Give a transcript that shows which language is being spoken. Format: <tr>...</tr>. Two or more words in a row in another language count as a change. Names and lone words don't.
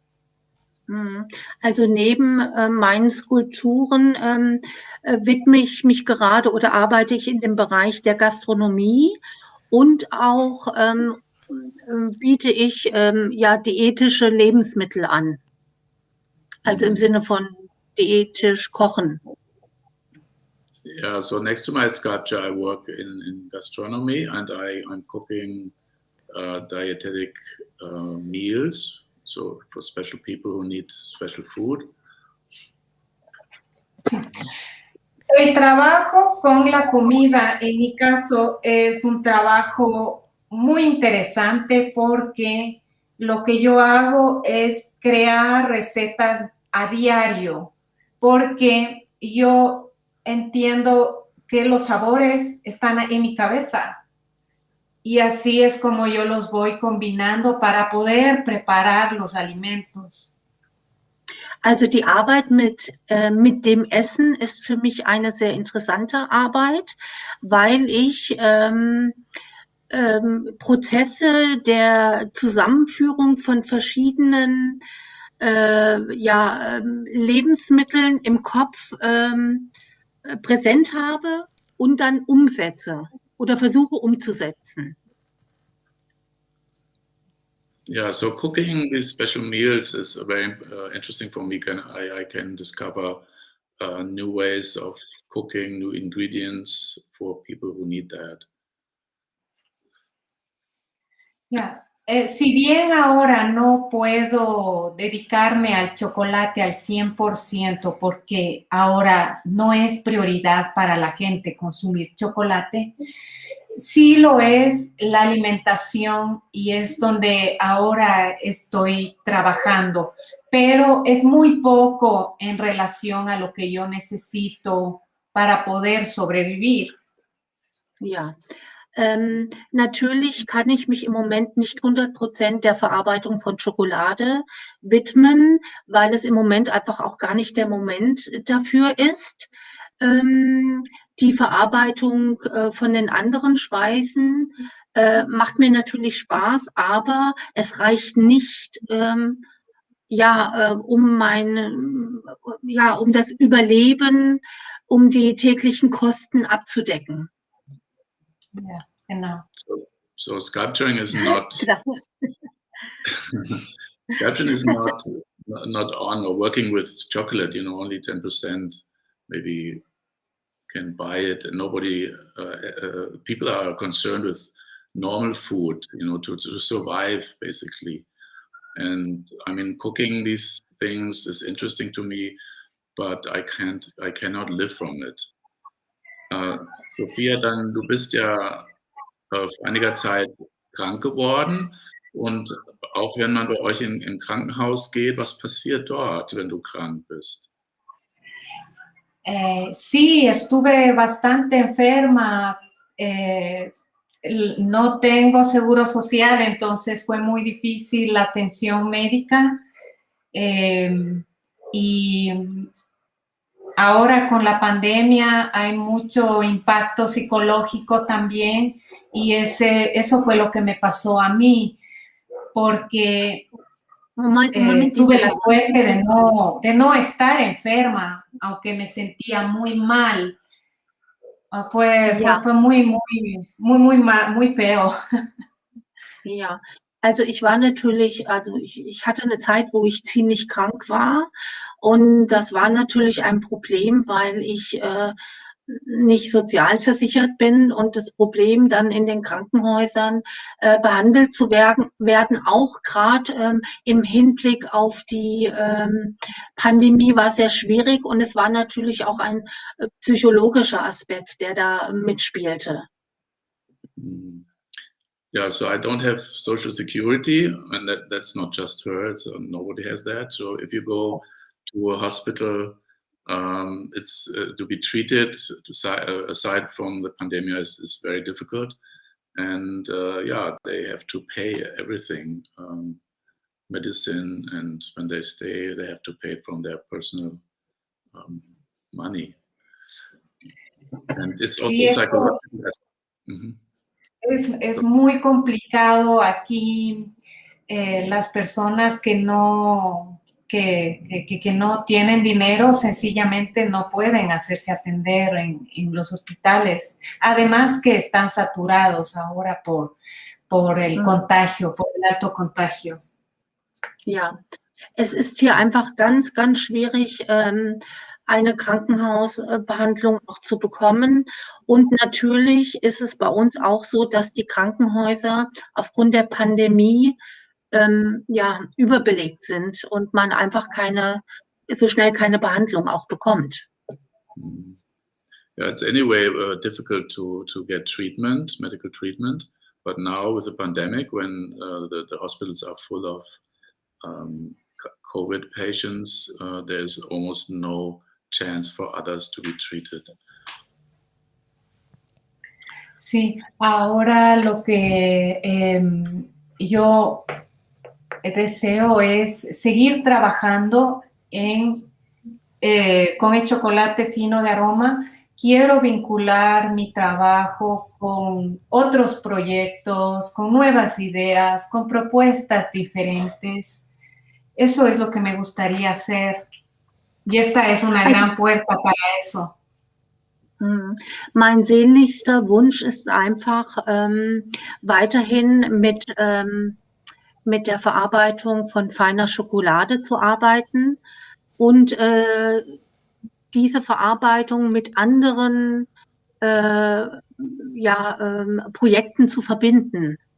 <de>Also neben meinen Skulpturen widme ich mich gerade oder arbeite ich in dem Bereich der Gastronomie und auch biete ich diätische Lebensmittel an. Also im Sinne von diätisch kochen.</de> <en>Yeah, so next to my sculpture, I work in gastronomy and I'm cooking dietetic meals, so for special people who need special food.</en> <es>El trabajo con la comida, en mi caso, es un trabajo muy interesante porque lo que yo hago es crear recetas a diario, porque yo entiendo que los sabores están en mi cabeza y así es como yo los voy combinando para poder preparar los alimentos.</es> <de>Also die Arbeit mit dem Essen ist für mich eine sehr interessante Arbeit, weil ich Prozesse der Zusammenführung von verschiedenen Lebensmitteln im Kopf präsent habe und dann umsetze oder versuche umzusetzen.</de> <en>Yeah, so cooking these special meals is very interesting for me. I can discover new ways of cooking, new ingredients for people who need that. Yeah.</en> <es>Si bien ahora no puedo dedicarme al chocolate al 100% porque ahora no es prioridad para la gente consumir chocolate, sí lo es la alimentación y es donde ahora estoy trabajando, pero es muy poco en relación a lo que yo necesito para poder sobrevivir.</es> <de>Ja. Natürlich kann ich mich im Moment nicht 100% der Verarbeitung von Schokolade widmen, weil es im Moment einfach auch gar nicht der Moment dafür ist. die Verarbeitung von den anderen Speisen macht mir natürlich Spaß, aber es reicht nicht, um um das Überleben, um die täglichen Kosten abzudecken. Ja, genau.</de> <en>So sculpturing is not sculpturing is not on or working with chocolate. Only 10% maybe can buy it, and nobody. People are concerned with normal food, to survive basically. And I mean, cooking these things is interesting to me, but I cannot live from it.</en> <de>Sophia, du bist ja vor einiger Zeit krank geworden, und auch wenn man bei euch im Krankenhaus geht, was passiert dort, wenn du krank bist?</de> <es>Sí, estuve bastante enferma. No tengo seguro social, entonces fue muy difícil la atención médica. Y ahora con la pandemia hay mucho impacto psicológico también, y eso fue lo que me pasó a mí, porque tuve la suerte de no estar enferma, aunque me sentía muy mal. Fue muy feo.</es> <de>Ja, also ich war natürlich, ich hatte eine Zeit, wo ich ziemlich krank war, und das war natürlich ein Problem, weil ich nicht sozialversichert bin, und das Problem dann in den Krankenhäusern behandelt zu werden, auch gerade im Hinblick auf die Pandemie, war sehr schwierig, und es war natürlich auch ein psychologischer Aspekt, der da mitspielte.</de> <en>Yeah, so I don't have social security, and that's not just her, so nobody has that. So if you go to a hospital, it's to be treated aside from the pandemic is very difficult, and they have to pay everything, medicine, and when they stay, they have to pay from their personal money, and it's also psychological.</en> <es>Es muy complicado aquí. Las personas que no tienen dinero sencillamente no pueden hacerse atender en los hospitales. Además que están saturados ahora por el contagio, por el alto contagio.</es> <de>Ja, es ist hier einfach ganz, ganz schwierig, eine Krankenhausbehandlung auch zu bekommen. Und natürlich ist es bei uns auch so, dass die Krankenhäuser aufgrund der Pandemie überbelegt sind und man einfach so schnell keine Behandlung auch bekommt.</de> <en>Yeah, it's anyway difficult to get treatment, medical treatment. But now with the pandemic, when the hospitals are full of COVID patients, there's almost no chance for others to be treated.</en> <es>Sí, ahora lo que yo deseo es seguir trabajando con el chocolate fino de aroma. Quiero vincular mi trabajo con otros proyectos, con nuevas ideas, con propuestas diferentes. Eso es lo que me gustaría hacer. Y esta es una gran puerta para eso.</es> <de>Mein sehnlichster Wunsch ist einfach, weiterhin mit der Verarbeitung von feiner Schokolade zu arbeiten und diese Verarbeitung mit anderen Projekten zu verbinden.</de>